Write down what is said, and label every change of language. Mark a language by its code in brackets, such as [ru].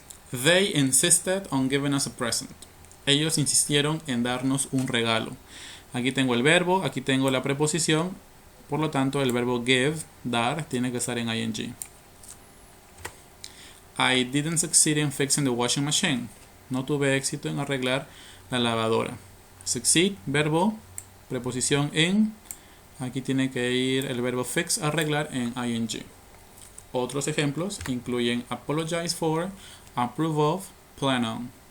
[en] They insisted on giving us a present. [es] Ellos insistieron en darnos un regalo. Aquí tengo el verbo, aquí tengo la preposición. Por lo tanto, el verbo give, dar, tiene que estar en ing. [en] I didn't succeed in fixing the washing machine. [es] No tuve éxito en arreglar la lavadora. Succeed, verbo, preposición in. Aquí tiene que ir el verbo fix, arreglar, en ing. Otros ejemplos incluyen apologize for, approve of, plan on.